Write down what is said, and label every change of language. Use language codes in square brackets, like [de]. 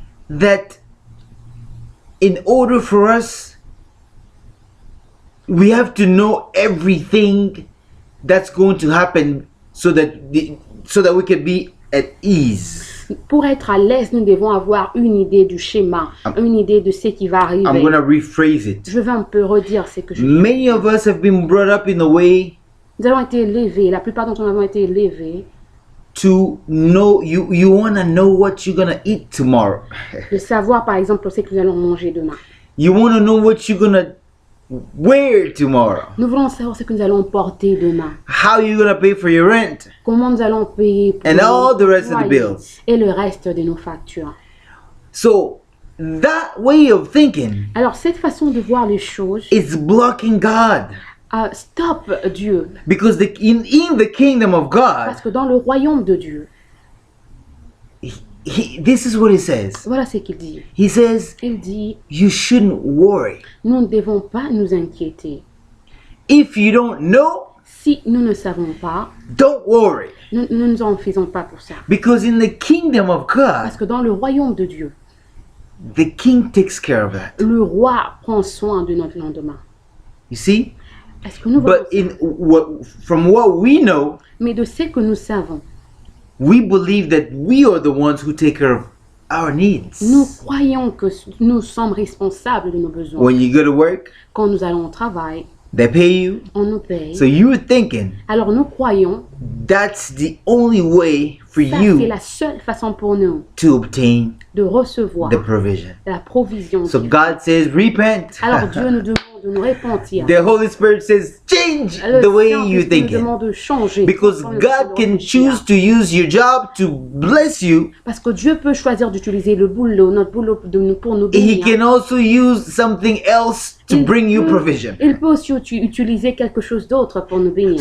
[en] that in order for us, we have to know everything that's going to happen so that we can be at ease. [fr] pour être à l'aise, nous devons avoir une idée du schéma, une idée de ce qui va [en] I'm [fr] arriver. [en] going to rephrase it. [fr] Je vais un peu redire ce que je [en] Many of us have been brought up in a way [fr] Nous avons été élevés, la plupart d'entre nous avons été élevés [en] to know you want to know what you're going to eat tomorrow. [fr] de savoir par exemple ce que nous allons manger demain. [en] You want to know what you're going to wear tomorrow. [fr] Nous voulons savoir ce que nous allons porter demain. [en] How you're going to pay for your rent. [fr] Comment nous allons payer pour [en] And all the rest of the [fr] loyer [en] bills. [fr] et le reste de nos factures. [en] So that way of thinking [fr] Alors cette façon de voir les choses, [en] is blocking God. [fr] stop Dieu. [en] Because in the kingdom of God, [fr] Parce que dans le royaume de Dieu, [en] this is what he says. [fr] voilà ce qu'il dit. [en] He says, [fr] Il dit, [en] you shouldn't worry. [fr] nous ne devons pas nous inquiéter. [en] If you don't know, [fr] Si nous ne savons pas, [en] don't worry. [fr] nous ne nous en faisons pas pour ça. [en] Because in the kingdom of God, [fr] Parce que dans le royaume de Dieu, [en] the king takes care of that. [fr] le roi prend soin de notre lendemain. [en] You see? [fr] Est-ce que nous voyons [en] But [fr] ça? [en] from what we know, [fr] Mais de ce que nous savons, [en] we believe that we are the ones who take care of our needs. [fr] nous croyons que nous sommes responsables de nos besoins. [en] When you go to work, [fr] Quand nous allons au travail, [en] they pay you. [fr] on nous paye. [en] So you're thinking [fr] Alors nous croyons, [en] that's the only way for [fr] ça c'est [en] you [fr] la seule façon pour nous [en] to obtain [fr] de recevoir [en] the provision. [fr] la provision. [en] So [fr] divine. [en] God says, repent. [fr] Alors Dieu nous demande de nous repentir. [en] The Holy Spirit says, change [fr] Le [en] the way [fr] Saint-Esprit [en] you [fr] nous [en] think. [fr] demande de changer. [en] Because [fr] Comme le [en] God [fr] fait de [en] can [fr] réfléchir. [en] choose to use your job to bless you. [fr] Parce que Dieu peut choisir d'utiliser le boulot, notre boulot pour nous [en] He [fr] bénir. [en] can also use something else to [fr] Il [en] bring you [fr] peut- [en] provision. [fr] Il peut aussi utiliser quelque chose d'autre pour nous bénir.